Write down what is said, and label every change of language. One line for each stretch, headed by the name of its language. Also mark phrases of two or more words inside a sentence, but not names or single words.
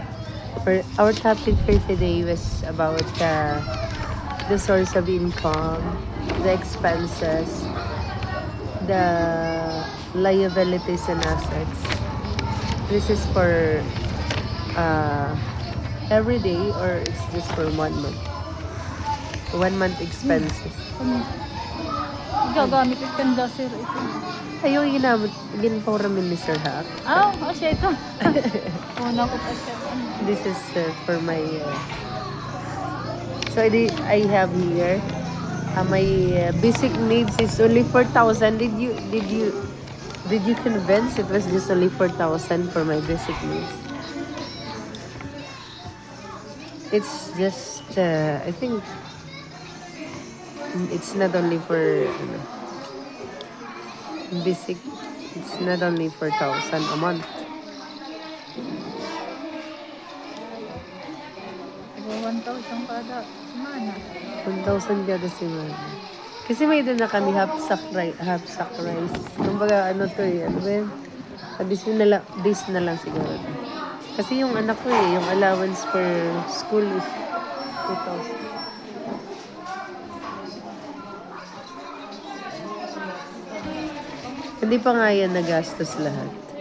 English: For our topic for today was about the source of income, the expenses, the liabilities and assets. This is for every day or it's just for 1 month? 1 month expenses.
Waray: Gagamit it kanda sir ito. Ayaw ginpawramin ni Sir Hack. Siya ito. Una ko pa siya.
English: This is for my so I have here my basic needs is only 4,000. Did you convince it was just only 4,000 for my basic needs? It's just I think it's not only for basic. It's not only 4,000 a month.
Waray: 1,000 kada semana. 1,000 kada semana.
Filipino: Kasi may doon na kami
English: half sack rice.
Filipino: Kumbaga ano to eh, ano ba yun? This na lang siguro. Kasi yung anak ko yung
English: allowance per school is
Filipino: 2,000. Hindi pa nga yan nagastos lahat.